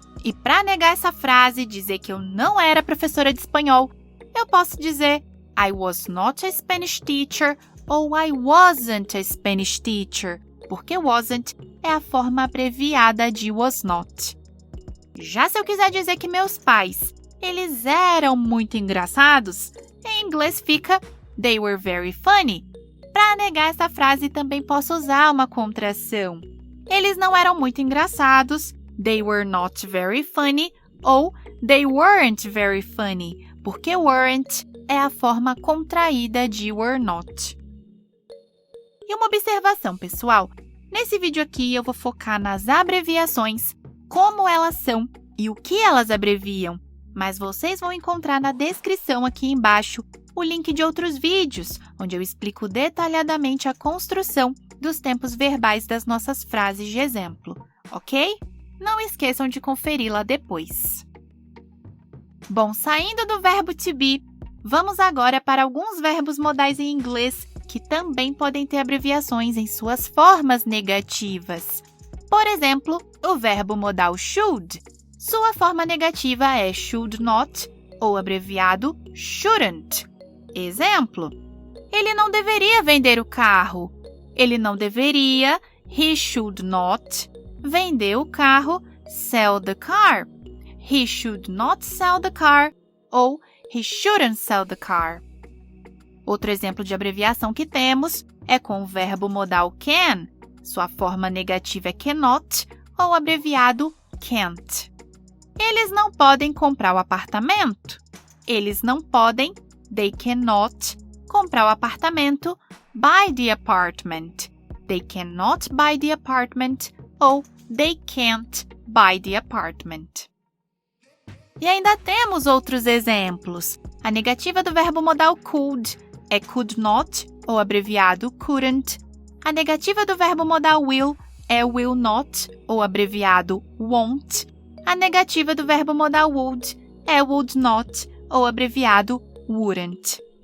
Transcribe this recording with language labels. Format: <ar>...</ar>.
<pt>E para negar essa frase e dizer que eu não era professora de espanhol, eu posso dizer</pt> <en>I was not a Spanish teacher</en> <pt>ou</pt> <en>I wasn't a Spanish teacher,</en> <pt>porque wasn't é a forma abreviada de was not. Já se eu quiser dizer que meus pais, eles eram muito engraçados, em inglês fica</pt> <en>They were very funny.</en> <pt>Para negar essa frase também posso usar uma contração. Eles não eram muito engraçados,</pt> <en>They were not very funny</en> <pt>ou</pt> <en>They weren't very funny,</en> <pt>porque weren't é a forma contraída de were not. E uma observação, pessoal. Nesse vídeo aqui eu vou focar nas abreviações, como elas são e o que elas abreviam. Mas vocês vão encontrar na descrição aqui embaixo o link de outros vídeos, onde eu explico detalhadamente a construção dos tempos verbais das nossas frases de exemplo, ok? Não esqueçam de conferir lá depois. Bom, saindo do verbo to be, vamos agora para alguns verbos modais em inglês que também podem ter abreviações em suas formas negativas. Por exemplo, o verbo modal should. Sua forma negativa é should not, ou abreviado shouldn't. Exemplo, ele não deveria vender o carro. Ele não deveria,</pt> <en>he should not,</en> <pt>vender o carro,</pt> <en>sell the car. He should not sell the car ou he shouldn't sell the car.</en> <pt>Outro exemplo de abreviação que temos é com o verbo modal can. Sua forma negativa é cannot ou abreviado can't. Eles não podem comprar o apartamento. Eles não podem,</pt> <en>they cannot,</en> <pt>comprar o apartamento,</pt> <en>buy the apartment. They cannot buy the apartment ou they can't buy the apartment.</en> <pt>E ainda temos outros exemplos. A negativa do verbo modal could é could not, ou abreviado couldn't. A negativa do verbo modal will é will not, ou abreviado won't. A negativa do verbo modal would é would not, ou abreviado wouldn't.</pt>